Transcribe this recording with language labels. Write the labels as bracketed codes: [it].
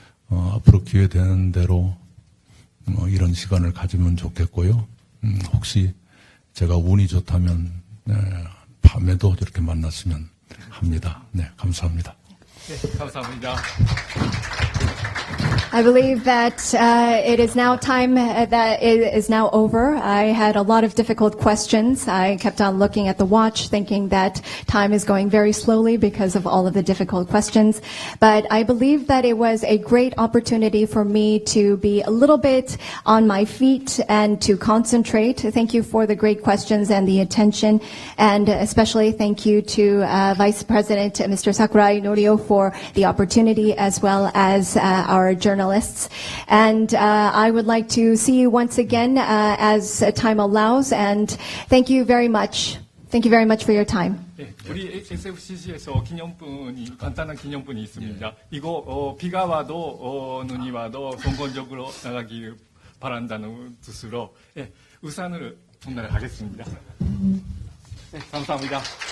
[ko] 앞으로 기회 되는 대로 이런 시간을 가지면 좋겠고요. 혹시 제가 운이 좋다면 밤에도 저렇게 만났으면 합니다. 네, 감사합니다. 네, 감사합니다. [en] I believe that it is now time that it is now over. I had a lot of difficult questions. I kept on looking at the watch, thinking that time is going very slowly because of all of the difficult questions. But I believe that it was a great opportunity for me to be a little bit on my feet and to concentrate. Thank you for the great questions and the attention. And especially thank you to Vice President Mr. Sakurai Norio for the opportunity, as well as our journalists. And I would like to see you once again as time allows. And thank you very much. Thank you very much for your time. [ko] 네, 우리 SFCC에서 간단한 기념분이 있습니다. 이거 비가 와도 눈이 와도 성공적으로 나가길 바란다는 뜻으로 우산을 전달하겠습니다. 네, 감사합니다.